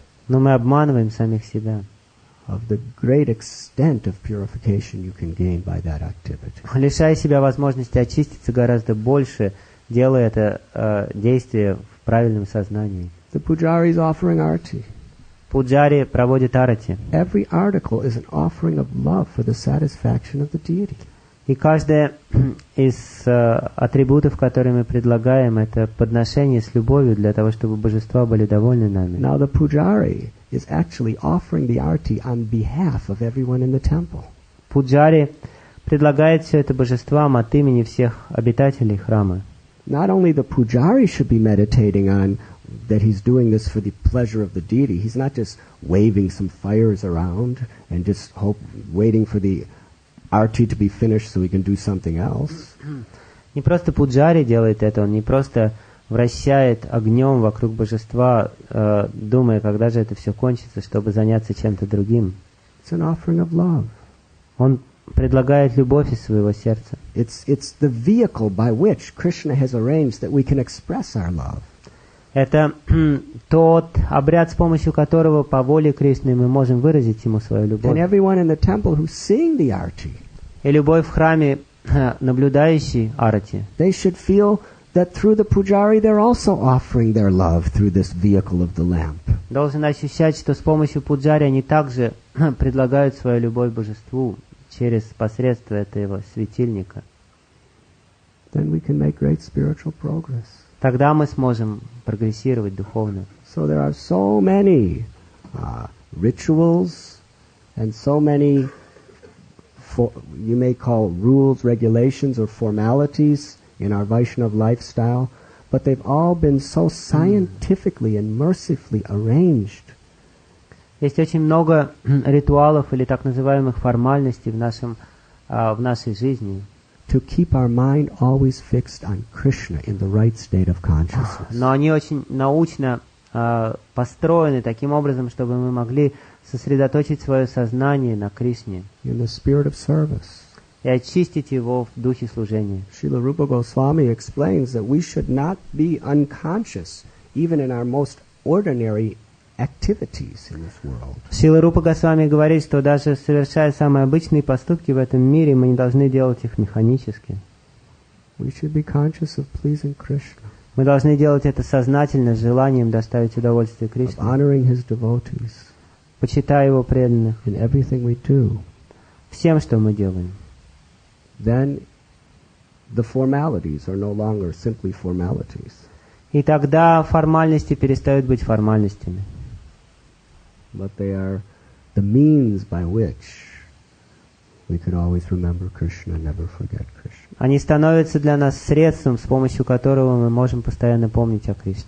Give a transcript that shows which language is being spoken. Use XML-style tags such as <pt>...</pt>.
<ru>Но мы обманываем самих себя.</ru> <en>of the great extent of purification you can gain by that activity.</en> <ru>Лишая себя возможности очиститься гораздо больше, делая это действие в правильном сознании.</ru> <en>The pujari is offering arati.</en> <ru>Пуджари проводит арати.</ru> <en>Every article is an offering of love for the satisfaction of the deity.</en> <ru>И каждое из атрибутов, которые мы предлагаем, это подношение с любовью для того, чтобы божества были довольны нами.</ru> <en>Now the pujari is actually offering the arti on behalf of everyone in the temple.</en> <ru>Пуджари предлагает все это божествам от имени всех обитателей храма.</ru> <en>Not only the pujari should be meditating on that he's doing this for the pleasure of the deity. He's not just waving some fires around and just waiting for the arti to be finished so he can do something else.</en> <ru>Не просто пуджари делает это, он не просто вращает огнем вокруг божества, думая, когда же это все кончится, чтобы заняться чем-то другим.</ru> <en>It's an offering of love.</en> <ru>Он предлагает любовь из своего сердца.</ru> <en>It's the vehicle by which Krishna has arranged that we can express our love.</en> <ru>Это тот обряд, с помощью которого по воле Кришны мы можем выразить ему свою любовь.</ru> <en>And everyone in the temple who's seeing the arti,</en> <ru>И любой в храме, наблюдающий арати,</ru> <en>they should feel that through the pujari they're also offering their love through this vehicle of the lamp.</en> <ru>должен ощущать, что с помощью пуджари они также предлагают свою любовь божеству через посредство этого светильника.</ru> <en>Then we can make great spiritual progress.</en> <ru>Тогда мы сможем прогрессировать духовно.</ru> <en>So there are so many rituals and so many, you may call rules, regulations, or formalities in our Vaishnava lifestyle, but they've all been so scientifically and mercifully arranged.</en> <ru>Есть очень много ритуалов или так называемых формальностей в нашей жизни,</ru> <en>To keep our mind always fixed on Krishna in the right state of consciousness.</en> <ru>но они очень научно построены таким образом, чтобы мы могли сосредоточить свое сознание на Кришне</ru> <en>In the spirit of service.</en> <ru>и очистить его в духе служения.</ru> <en>Srila Rupa Goswami explains that we should not be unconscious even in our most ordinary activities in this world.</en> <ru>Шрила Рупа Госвами говорит, что даже совершая самые обычные поступки в этом мире, мы не должны делать их механически.</ru> <en>We should be conscious of pleasing Krishna,</en> <ru>Мы должны делать это сознательно, с желанием доставить удовольствие</ru> <en>of</en> <ru>Кришне,</ru> <en>honoring his devotees</en> <ru>почитая его преданных,</ru> <en>in everything we do.</en> <ru>всем, что мы делаем.</ru> <en>Then the formalities are no longer simply formalities.</en> <ru>И тогда формальности перестают быть формальностями.</ru> <en>But they are the means by which we can always remember Krishna and never forget Krishna.</en> <ru>Они становятся для нас средством, с помощью которого мы можем постоянно помнить о Кришне.</ru>